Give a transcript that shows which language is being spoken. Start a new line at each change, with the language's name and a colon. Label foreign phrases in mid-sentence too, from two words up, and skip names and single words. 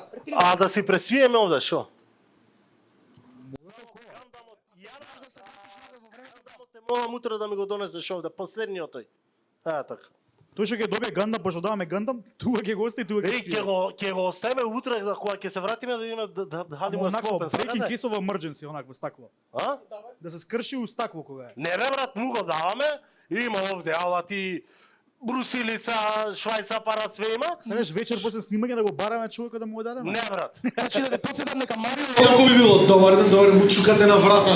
Macedonian: А да си преспиеме овде, шо? Молам утре да ми го донесеш овде, последниот тој. Така. Тој што ќе добие Гандам, пошто даваме Гандам, тука ќе го остави, тука ќе спие. Ќе го оставиме утре за кога ќе се вратиме да имаме да хадиме Онакво, склопен.
English: breaking case of emergency,
Macedonian: онакво стакло. Да се скрши у стакло кога е. Не бе, брат, му го даваме. Има овде алати, брусилица, швајца, парат, све има. Сакаш вечер после снимање да го бараме човекот да му го дадеме? Не, брат. Значи да те подсетам нека Марио... Како би било, добар ден, му чукате на врата.